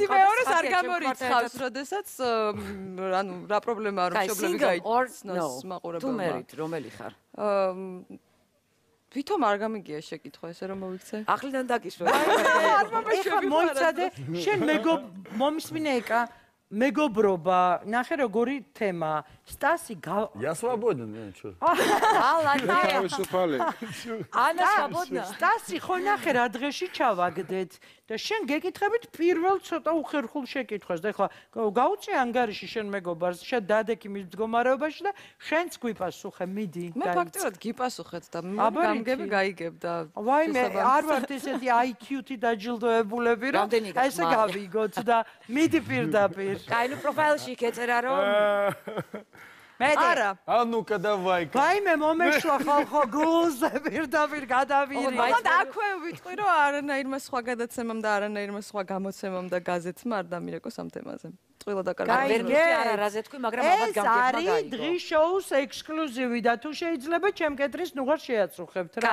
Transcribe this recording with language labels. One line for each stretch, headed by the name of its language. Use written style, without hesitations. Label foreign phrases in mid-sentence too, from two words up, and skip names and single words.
Georgian: ერთი მეორეს არ გამორიცხავს, როდესაც ანუ რა პრობლემაა რომ მშობლები გაიცნოს მაყურებელმა. თუ მერით, რომელი ხარ? ვითომ არ გამიგია შეკითხვა ესე რომ მოვიქცე? ახლიდან დაგისვა. ეხა მოიცადე, შენ მომისმინე ეკა. მეგობრობა, ნახე როგორი თემა. სტასი
Russian: Я свободен, что? ანა свободна.
Georgian: სტასი ხო ნახე რა დღეში ჩავაგდეთ და შენ გეკითხებით პირველ ცოტა უხერხულ შეკითხვას და ეხლა გაუწე ანგარიში შენ მეგობარს, შენ დადექი მის მდგომარეობაში და შენც გვიპასუხე, მიდი. მე ფაქტურად გიპასუხეთ და გამგები გაიგებ და ვაიმე, არ ვართ ესეთი IQ-თი დაჯილდოებულები, რომ ესე გავიგოთ და მიდი პირდაპირ. კაი, ნუ პროფაილში ეწერა რომ არა.
Russian: А ну-ка давай-ка.
Georgian: ვაიმე, მომეშვა ხალხო გულზე პირდაპირ გადავირი. მაგრამ აქვე ვიტყვი რომ არანაირმა სხვა გადაცემამ და არანაირმა სხვა გამოცემამ და გაზეთმა არ დამირეკოს ამ თემაზე. ტყილა და კარგი. ვერ მივხვდი არა რაზე თქვი, მაგრამ ალბათ გამგებმა გაიგო. ეს არის დღის შოუს ექსკლუზივი და თუ შეიძლება ჩემ კეთრის ნუღარ შეაწუხებთ რა.